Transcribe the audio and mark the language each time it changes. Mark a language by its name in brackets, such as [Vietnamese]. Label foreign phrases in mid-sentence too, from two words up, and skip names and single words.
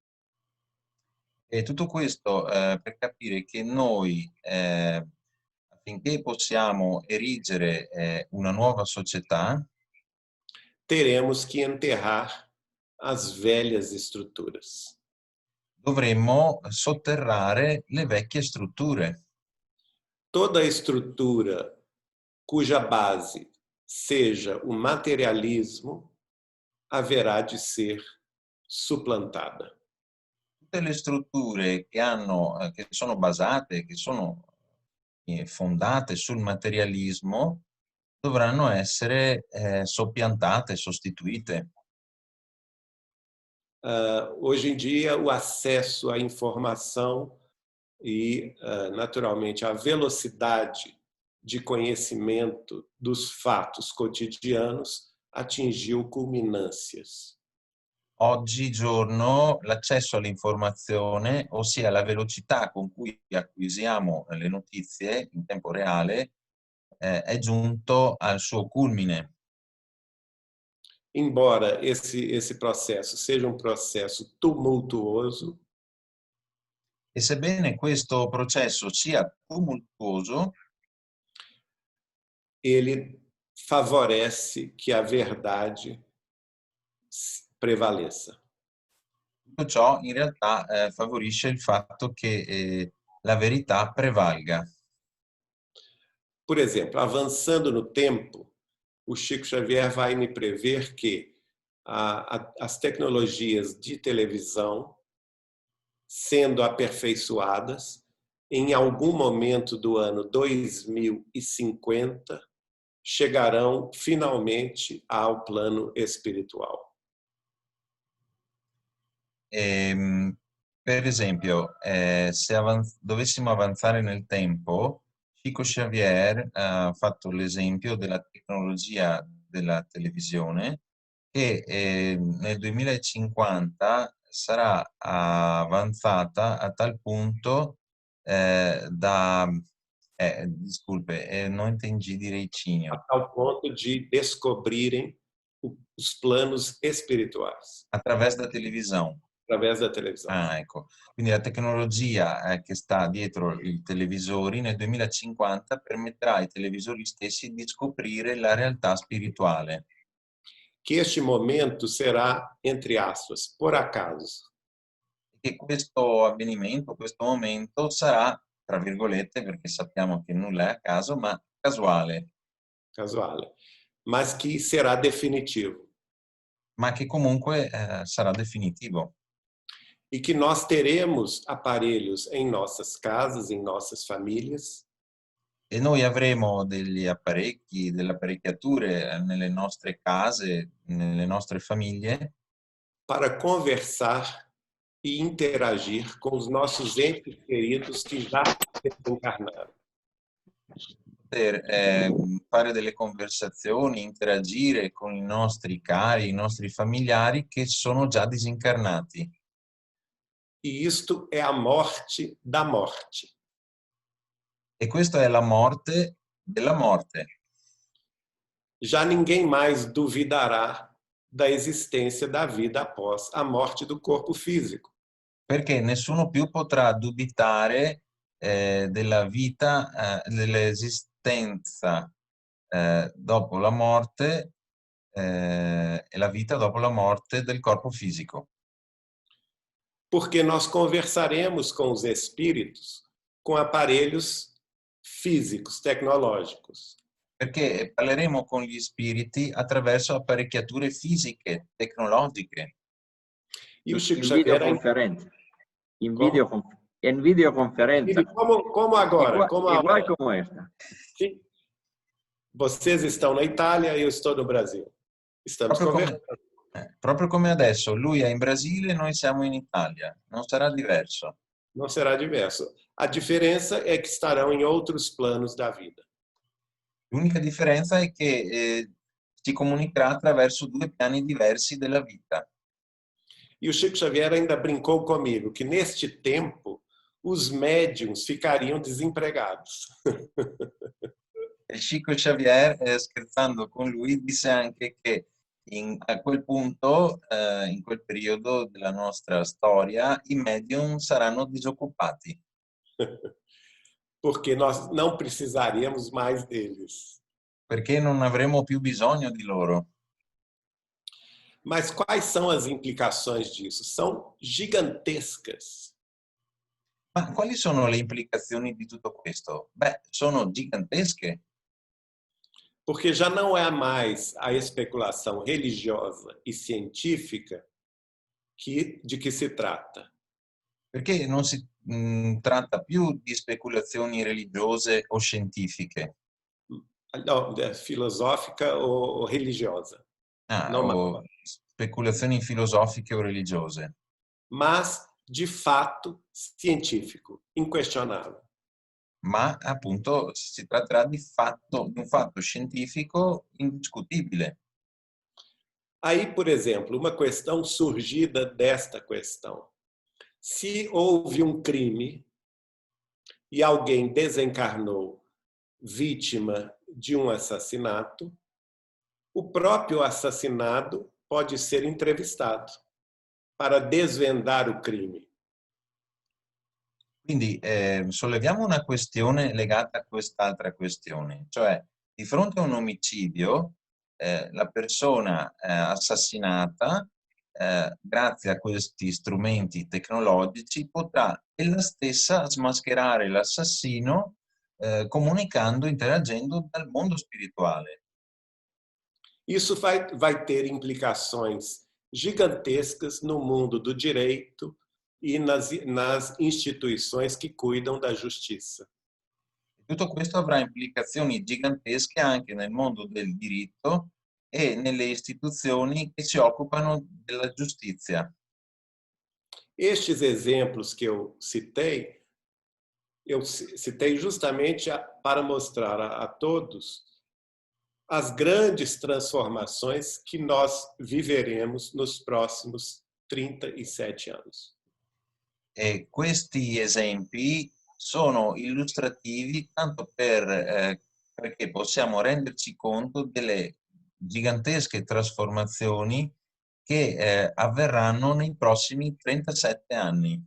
[Italian] E tutto questo per capire che noi, affinché possiamo erigere una nuova società, [Portuguese] teremos que enterrar as velhas estruturas. [Italian] dovremmo sotterrare le vecchie strutture. [Portuguese] Toda estrutura cuja base seja o materialismo haverá de ser supplantada. [Italian] Tutte le strutture che sono basate, che sono fondate sul materialismo, dovranno essere soppiantate, sostituite. [Portuguese] Hoje em dia, o acesso à informação e, naturalmente, a velocidade de conhecimento dos fatos cotidianos atingiu culminâncias. [Italian] Oggigiorno l'accesso all'informazione, ossia la velocità con cui acquisiamo le notizie in tempo reale, è giunto al suo culmine. [Portuguese] Embora esse processo seja processo tumultuoso, [Italian] E sebbene questo processo sia tumultuoso, [Portuguese] ele favorece que a verdade prevaleça. [Italian] tutto ciò in realtà favorisce il fatto che la verità prevalga. [Portuguese] Por exemplo, avançando no tempo, o Chico Xavier vai me prever que as tecnologias de televisão, sendo aperfeiçoadas, em algum momento do ano 2050, chegarão finalmente ao plano espiritual. [Italian] Per esempio, se dovessimo avanzare nel tempo, Chico Xavier ha fatto l'esempio della tecnologia della televisione che nel 2050 sarà avanzata a tal punto da [Portuguese] Desculpe, não entendi direitinho. A tal ponto de descobrirem os planos espirituais Attraverso da televisão. através da televisão. [Italian] Ah, ecco. Quindi la tecnologia che sta dietro i televisori nel 2050 permetterà ai televisori stessi di scoprire la realtà spirituale. [Portuguese] Que este momento será, entre aspas, por acaso. [Italian] E questo avvenimento, questo momento sarà, tra virgolette, perché sappiamo che nulla è a caso, ma casuale. Casuale. [Portuguese] Mas que será definitivo. [Italian] Ma che comunque sarà definitivo. [Portuguese] E que nós teremos aparelhos em nossas casas, em nossas famílias, [Italian] E noi avremo degli apparecchi, delle apparecchiature nelle nostre case, nelle nostre famiglie, [Portuguese] para conversar e interagir com os nossos entes queridos que já desencarnaram. [Italian] per fare delle conversazioni, interagire con i nostri cari, i nostri familiari che sono già disincarnati. [Portuguese] E isto é a morte da morte. [Italian] E questa è la morte della morte. [Portuguese] Já ninguém mais duvidará da existência da vida após a morte do corpo físico. [Italian] Perché nessuno più potrà dubitare della vita, dell'esistenza dopo la morte e la vita dopo la morte del corpo fisico. [Portuguese] Porque nós conversaremos com os espíritos com aparelhos físicos, tecnológicos. [Italian] Perché parleremo con gli spiriti attraverso apparecchiature fisiche, tecnologiche. [Portuguese] E o Chico [Italian] In Xavier videoconferenza. [Portuguese] Como? [Italian] In videoconferenza. [Portuguese] Como agora? Igual como esta. Sim. Vocês estão na Itália e eu estou no Brasil. Estamos conversando. [Italian] Proprio come adesso, lui è in Brasile e noi siamo in Italia. Non sarà diverso. [Portuguese] Não será diverso. A diferença é que estarão em outros planos da vida. [Italian] L'unica differenza è che si comunicherà attraverso due piani diversi della vita. [Portuguese] E o Chico Xavier ainda brincou comigo que neste tempo os médiums ficariam desempregados. [Italian] E Chico Xavier, scherzando con lui, disse anche che a quel punto, in quel periodo della nostra storia, i medium saranno disoccupati. [Portuguese] Porque nós não precisaríamos mais deles. [Italian] Perché non avremo più bisogno di loro. [Portuguese] Mas quais são as implicações disso? São gigantescas. [Italian] Ma quali sono le implicazioni di tutto questo? Beh, sono gigantesche. [Portuguese] Porque já não é mais a especulação religiosa e científica de que se trata. [Italian] Perché non si tratta più di speculazioni religiose o scientifiche. No, filosofica o religiosa. O speculazioni filosofiche o religiose. [Portuguese] Mas, de fato, científico, inquestionável. [Italian] Ma appunto si tratterà di un fatto scientifico indiscutibile. [Portuguese] Aí, por exemplo, uma questão surgida desta questão. Se houve um crime e alguém desencarnou vítima de um assassinato, o próprio assassinado pode ser entrevistado para desvendar o crime. [Italian] Quindi solleviamo una questione legata a quest'altra questione, cioè di fronte a un omicidio la persona assassinata, grazie a questi strumenti tecnologici, potrà ella stessa smascherare l'assassino comunicando, interagendo dal mondo spirituale. [Portuguese] Isso vai ter implicações gigantescas no mundo do direito e nas instituições que cuidam da giustizia. [Italian] Tutto questo avrà implicazioni gigantesche anche nel mondo del diritto e nelle istituzioni che si occupano della giustizia. [Portuguese] Estes exemplos que eu citei justamente para mostrar a todos as grandes transformações que nós viveremos nos próximos 37 anos. [Italian] E questi esempi sono illustrativi tanto perché possiamo renderci conto delle gigantesche trasformazioni che avverranno nei prossimi 37 anni.